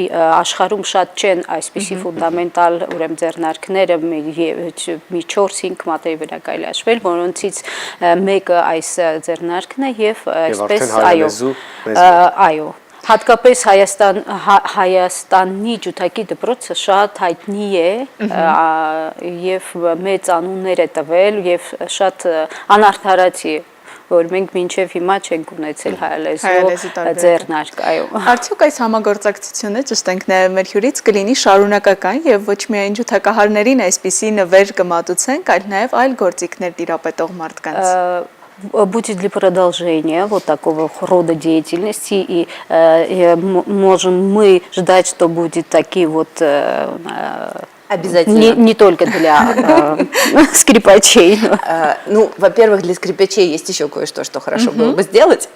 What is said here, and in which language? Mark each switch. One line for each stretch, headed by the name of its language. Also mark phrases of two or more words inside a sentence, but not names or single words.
Armenian: աշխարհում շատ չեն այսպիսի ֆունդամենտալ ուրեմն ձեռնարկները մի 4-5 մատերի վրա կարելի հաշվել որոնցից մեկը այս ձեռնարկն է եւ այսպես այո հատկապես Հայաստանի ջութակի դպրոցը շատ հայտնի է եւ մեծ անուններ է տվել եւ շատ անարդարացի որ մենք մինչև հիմա չենք ունեցել հայալեզու ձեռնարկ, այո։ Արդյոք այս համագործակցությունը ճիշտ ենք նաև մեր հյուրից կլինի շարունակական եւ ոչ միայն ջութակահարներին այսպիսի նվեր կմատուցենք, այլ նաև այլ գործիքներ տիրապետող մարդկանց։
Russian: Будет ли продолжение вот такого рода деятельности, и можем мы ждать, что будет такие вот обязательно не только для скрипачей. Ну, во-первых, для скрипачей есть еще кое-что, что хорошо было бы сделать.